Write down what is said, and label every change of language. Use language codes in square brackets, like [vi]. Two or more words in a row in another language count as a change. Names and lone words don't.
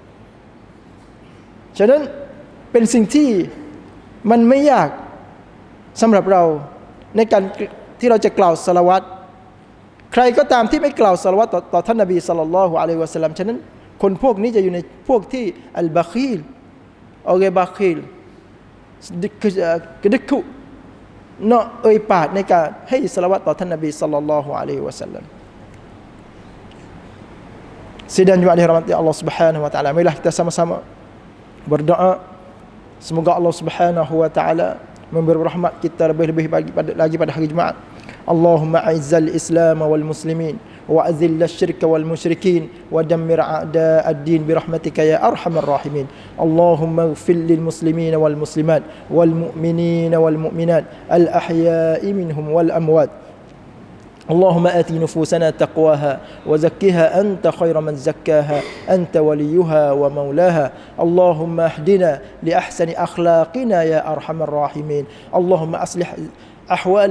[th] ฉะนั้นเป็นสิ่งที่มันไม่ยากสำหรับเราในการที่เราจะกล่าวศอลาวัตใครก็ตามที่ไม่กล่าวศอลาวัตต่อท่านนบีศ็อลลัลลอฮุอะลัยฮิวะซัลลัมฉะนั้นคนพวกนี้จะอยู่ในพวกที่อัลบะคีลอเกบะคีล [ms] kedekut nak [th] เอ่ยปากในการให้ศอลาวัตต่อท่านนบีศ็อลลัลลอฮุอะลัยฮิวะซัลลัม [ms] sidang jemaah dirahmati [ar] الله سبحانه وتعالى, [ms] marilah kita sama-sama berdoa semoga [ar] الله سبحانه وتعالى [ms] memberi rahmat kita lebih-lebih lagi pada hari Jumaat. [ar] اللهم أعز الإسلام والمسلمين وأذل الشرك والمشركين ودمر أعداء الدين برحمتك يا أرحم الراحمين. اللهم اغفر للمسلمين والمسلمات والمؤمنين والمؤمنات الأحياء منهم والأموات. اللهم آت نفوسنا تقواها وزكها أنت خير من زكاها أنت وليها ومولاها اللهم اهدنا لأحسن أخلاقنا يا أرحم الراحمين اللهم أصلح أحوال